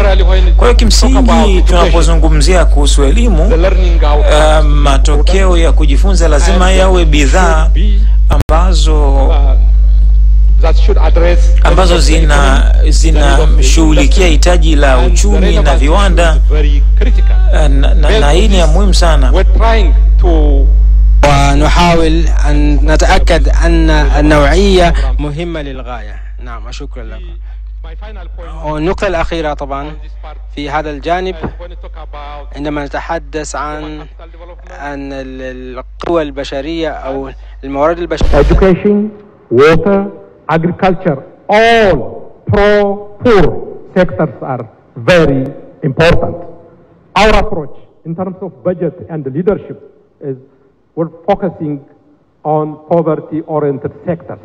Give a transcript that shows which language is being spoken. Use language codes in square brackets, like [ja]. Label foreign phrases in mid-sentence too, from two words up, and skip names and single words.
[sw] Kwa hiyo kimsingi tunapozungumzia kuhusu elimu, matokeo ya kujifunza lazima yawe bidhaa ambazo zinashughulikia hitaji la uchumi na viwanda, na hii ni muhimu sana. [ar] ونحاول أن نتأكد أن النوعية مهمة للغاية. نعم، شكرا لكم. والنقطة الأخيرة طبعا في هذا الجانب، عندما نتحدث عن القوى البشرية أو الموارد البشرية. [en] Education, water, agriculture, all pro-poor sectors are very important. Our approach in terms of budget and leadership is we're focusing on poverty-oriented sectors.